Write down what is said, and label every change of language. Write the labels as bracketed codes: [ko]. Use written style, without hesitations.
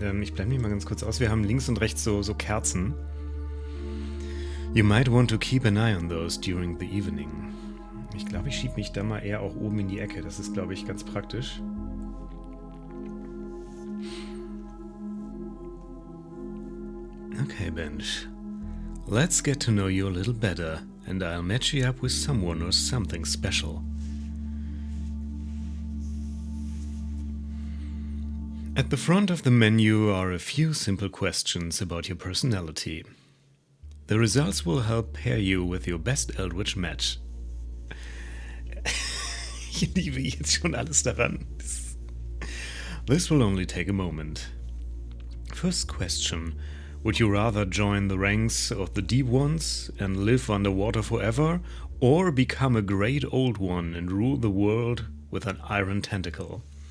[de] Ich blende mich mal ganz kurz aus. Wir haben links und rechts so Kerzen. [en] You might want to keep an eye on those during the evening. [de] Ich glaube, ich schiebe mich da mal eher auch oben in die Ecke. Das ist, glaube ich, ganz praktisch. [en] Okay, Bench. Let's get to know you a little better, and I'll match you up with someone or something special. At the front of the menu are a few simple questions about your personality. The results will help pair you with your best Eldritch match. [de] Ich liebe jetzt schon alles daran. [en] This will only take a moment. First question. Would you rather join the ranks of the deep ones and live underwater forever, or become a great old one and rule the world with an iron tentacle?